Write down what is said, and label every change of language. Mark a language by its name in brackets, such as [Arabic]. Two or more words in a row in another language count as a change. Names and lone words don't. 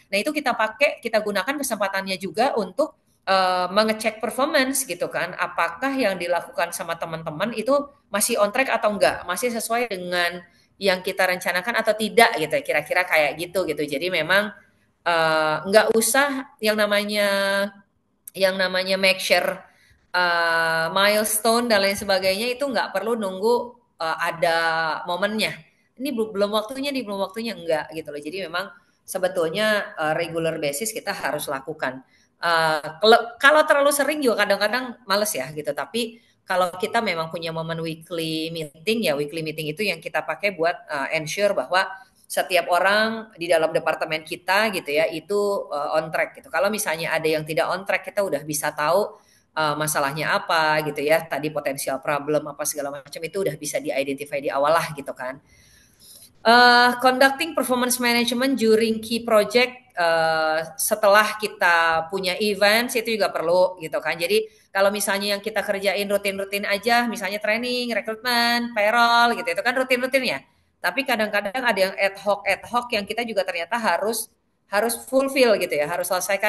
[Indonesian] Nah itu kita pakai, kita gunakan kesempatannya juga untuk mengecek performance gitu kan. Apakah yang dilakukan sama teman-teman itu masih [English] on track [Indonesian] atau enggak, masih sesuai dengan yang kita rencanakan atau tidak gitu. Kira-kira kayak gitu gitu. Jadi memang nggak usah yang namanya [English] make sure milestone [Indonesian] dan lain sebagainya itu nggak perlu nunggu ada momennya. Ini belum waktunya nih, belum waktunya enggak gitu loh. Jadi memang sebetulnya [English] regular basis [Indonesian] kita harus lakukan. Kalau terlalu sering juga kadang-kadang males ya gitu. Tapi kalau kita memang punya momen [English] weekly meeting [Indonesian] ya, [English] weekly meeting [Indonesian] itu yang kita pakai buat ensure bahwa setiap orang di dalam departemen kita gitu ya itu [English] on track [Indonesian] gitu. Kalau misalnya ada yang tidak [English] on track, [Indonesian] kita udah bisa tahu masalahnya apa gitu ya. Tadi potensial problem apa segala macam itu udah bisa di-identify di awal lah gitu kan. [English] Conducting performance management during key project [Indonesian] setelah kita punya events itu juga perlu gitu kan. Jadi kalau misalnya yang kita kerjain rutin-rutin aja, misalnya training, rekrutmen, payroll gitu, itu kan rutin-rutin ya. Tapi kadang-kadang ada yang [English] ad hoc [Indonesian] yang kita juga ternyata harus fulfill gitu ya, harus selesaikan.